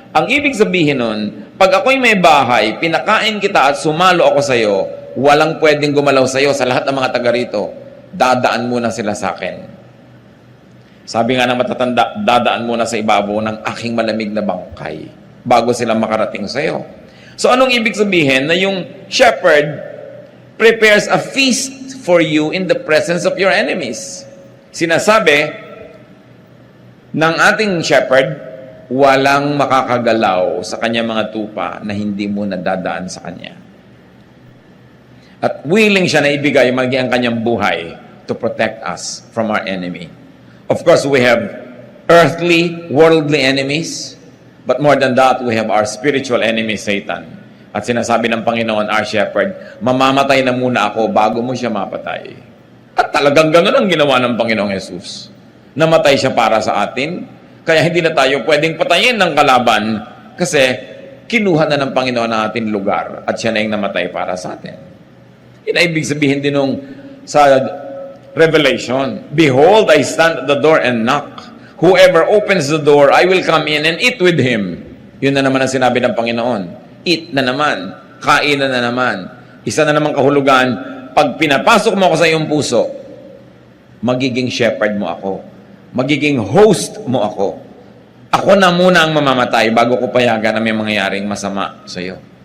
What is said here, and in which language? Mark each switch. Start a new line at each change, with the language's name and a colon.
Filipino: Ang ibig sabihin nun, pag ako'y may bahay, pinakain kita at sumalo ako sa'yo, walang pwedeng gumalaw sa'yo sa lahat ng mga taga rito. Dadaan muna sila sa akin. Sabi nga ng matatanda, dadaan muna sa ibabaw ng aking malamig na bangkay bago sila makarating sa'yo. So anong ibig sabihin? Na yung
English: shepherd prepares a feast for you in the presence of your enemies.
Filipino: Sinasabi ng ating shepherd, walang makakagalaw sa kanya mga tupa na hindi mo nadadaan sa kanya. At willing siya na ibigay maging ang kanyang buhay
English: to protect us from our enemy. Of course, we have earthly, worldly enemies, but more than that, we have our spiritual enemy, Satan.
Filipino: At sinasabi ng Panginoon,
English: our shepherd,
Filipino: mamamatay na muna ako bago mo siya mapatay. At talagang ganoon ang ginawa ng Panginoong Jesus. Namatay siya para sa atin, kaya hindi na tayo pwedeng patayin ng kalaban kasi kinuha na ng Panginoon ang ating lugar at siya na yung namatay para sa atin. Yun ay ibig sabihin din nung sa Revelation,
English: behold, I stand at the door and knock. Whoever opens the door, I will come in and eat with him.
Filipino: Yun na naman ang sinabi ng Panginoon. Eat na naman. Kain na naman. Isa na naman kahulugan, pag pinapasok mo ako sa iyong puso, magiging shepherd mo ako. Magiging host mo ako. Ako na muna ang mamamatay bago ko payagan na may mangyayaring masama sa iyo.